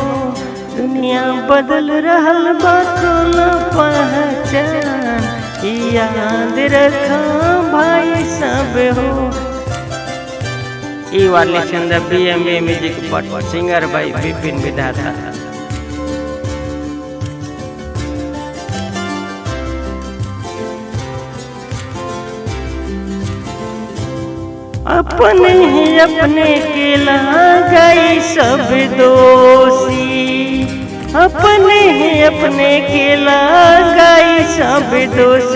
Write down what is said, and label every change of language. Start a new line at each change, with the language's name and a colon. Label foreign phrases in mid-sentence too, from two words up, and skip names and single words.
Bhojpuri: दुनिया बदल रहल बा, कल पहचान की याद रखा भाई सब हो।
English: You are listening to BMB Music, but singer by Bipin Vidhata।
Bhojpuri: अपने के लगाई सब दोषी, अपने के लगाई सब दोषी।